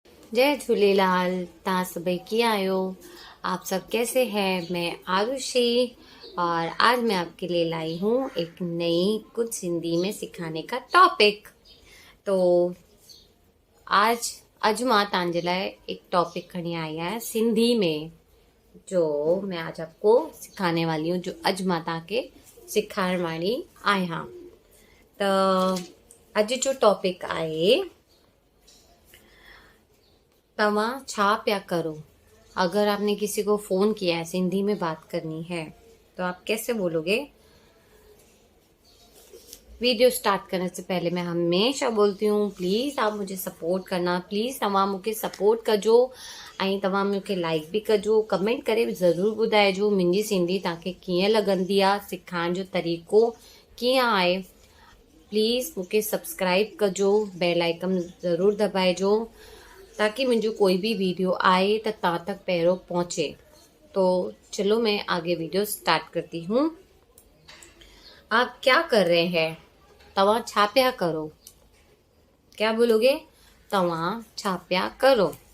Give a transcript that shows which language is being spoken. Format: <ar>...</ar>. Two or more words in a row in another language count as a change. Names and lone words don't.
<sd>जय झूलेलाल। तव्हां सभई कीअं आहियो?</sd> <hi>आप सब कैसे हैं? मैं आरुषि और आज मैं आपके लिए लाई हूँ एक नई कुछ हिंदी में सिखाने का टॉपिक।</hi> <sd>तो आज अॼु मां तव्हांजे लाइ एक टॉपिक खणी आई आहियां सिंधी में,</sd> <hi>जो मैं आज आपको सिखाने वाली हूँ,</hi> <sd>जो अॼु मां तव्हांखे सिखाइण वारी आहियां। त अॼु जो टॉपिक आहे, तवा छा प्या करो।</sd> <hi>अगर आपने किसी को फोन किया है, सिंधी में बात करनी है, तो आप कैसे बोलोगे? वीडियो स्टार्ट करने से पहले मैं हमेशा बोलती हूँ, प्लीज़ आप मुझे सपोर्ट करना,</hi> <sd>प्लीज़ तव्हां मूंखे सपोर्ट कजो ऐं तव्हां मूंखे लाइक भी कजो, कमेंट करे ज़रूर ॿुधाइजो मुंहिंजी सिंधी तव्हांखे कीअं लॻंदी आहे, सिखाइण जो तरीक़ो कीअं आहे। प्लीज़ मूंखे सब्सक्राइब कजो, बेल आइकन ज़रूर दबाइजो</sd> <hi>ताकि मुझे कोई भी वीडियो आए तो</hi> <sd>तव्हां तक पहिरों पहुँचे।</sd> <hi>तो चलो मैं आगे वीडियो स्टार्ट करती हूँ। आप क्या कर रहे हैं?</hi> <sd>तवा छा प्या करो।</sd> <hi>क्या बोलोगे?</hi> <sd>तवा छा प्या करो।</sd>